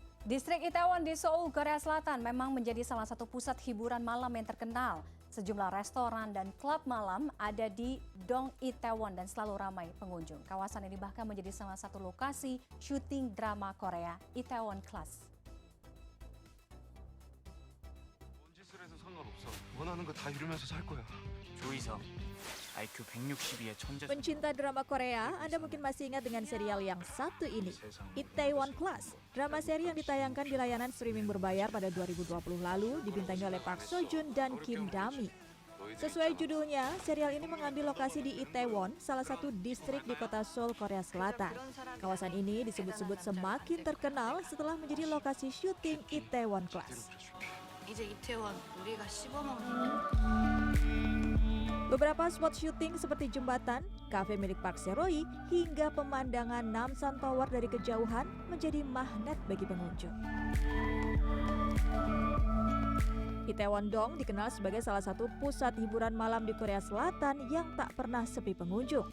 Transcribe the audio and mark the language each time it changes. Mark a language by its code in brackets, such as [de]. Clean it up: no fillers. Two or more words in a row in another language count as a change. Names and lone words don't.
[id] Distrik Itaewon di Seoul, Korea Selatan memang menjadi salah satu pusat hiburan malam yang terkenal. Sejumlah restoran dan klub malam ada di Dong Itaewon dan selalu ramai pengunjung. Kawasan ini bahkan menjadi salah satu lokasi syuting drama Korea, Itaewon Class. [ko] 뭔 짓을 해도 상관없어. 원하는 거 다 이루면서 살 거야. 조이성, IQ 162의 천재. [id] Pencinta drama Korea, Anda mungkin masih ingat dengan serial yang satu ini, Itaewon Class. Drama seri yang ditayangkan di layanan streaming berbayar pada 2020 lalu dibintangi oleh Park Seo Joon dan Kim Da-mi. Sesuai judulnya, serial ini mengambil lokasi di Itaewon, salah satu distrik di kota Seoul, Korea Selatan. Kawasan ini disebut-sebut semakin terkenal setelah menjadi lokasi syuting Itaewon Class. [ko] 이제 이태원 우리가 씹어먹는 [id] Beberapa spot syuting seperti jembatan, kafe milik Park Se-roy, hingga pemandangan Namsan Tower dari kejauhan menjadi magnet bagi pengunjung. Itaewon Dong dikenal sebagai salah satu pusat hiburan malam di Korea Selatan yang tak pernah sepi pengunjung.